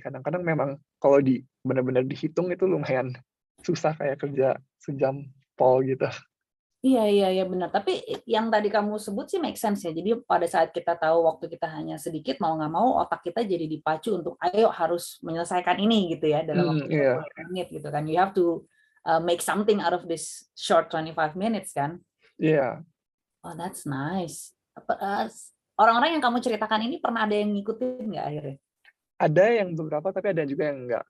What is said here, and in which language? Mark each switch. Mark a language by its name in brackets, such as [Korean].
[Indonesian] Kadang-kadang memang kalau benar-benar dihitung itu lumayan susah kayak kerja sejam pol gitu. Iya benar. Tapi yang tadi kamu sebut sih make sense ya. Jadi pada saat kita tahu waktu kita hanya sedikit, mau nggak mau otak kita jadi dipacu untuk ayo harus menyelesaikan ini gitu ya dalam waktu Iya. 20 menit gitu kan. [English] You have to make something out of this short 25 minutes [Indonesian] kan. Iya. [English] Oh, that's nice. [Indonesian] Orang-orang yang kamu ceritakan ini pernah ada yang ngikutin nggak akhirnya? Ada yang beberapa, tapi ada juga yang enggak.